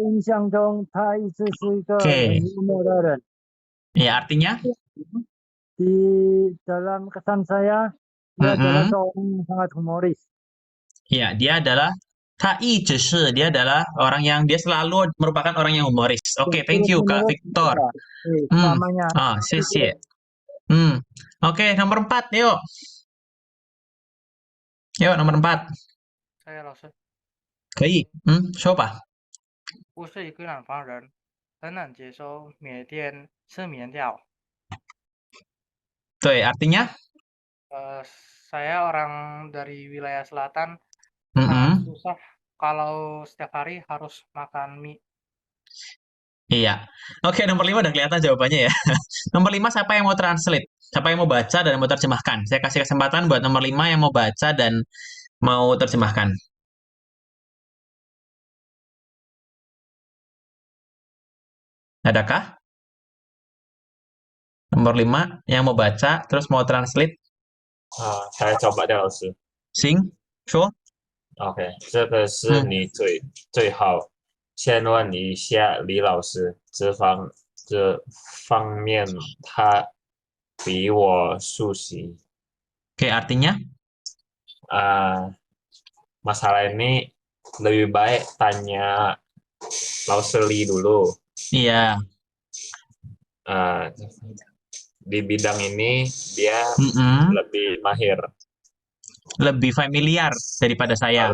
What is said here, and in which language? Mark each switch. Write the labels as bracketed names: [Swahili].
[Chinese] 印象中，他一直是一个很幽默的人。 [Indonesian] Ya, artinya? Di dalam kesan saya, dia adalah seorang yang sangat humoris. Ya, dia adalah dia adalah orang yang dia selalu merupakan orang yang humoris. Oke, [English] thank you [Indonesian] Kak Victor. Namanya. Xie. Oke, nomor 4, yuk. Yuk, nomor 4. Saya 老师。 [Chinese] 可以，说吧。我是一个南方人，很难接受每天吃面条。 [Indonesian] 对，artinya? Saya orang dari wilayah selatan, sangat susah kalau setiap hari harus makan mie. Iya. Oke, nomor 5 udah kelihatan jawabannya ya. Nomor 5 siapa yang mau translate? Siapa yang mau baca dan mau terjemahkan? Saya kasih kesempatan buat nomor 5 yang mau baca dan mau terjemahkan. Adakah? Nomor 5 yang mau baca terus mau translate? Saya coba deh, 老师。 [Chinese] 行，说。 OK，这个是你最好先问一下李老师，这方面他比我熟悉。 [Indonesian] Oke, artinya? Masalah ini lebih baik tanya Laus Li dulu. Iya. Di bidang ini dia lebih mahir. Lebih familiar daripada saya.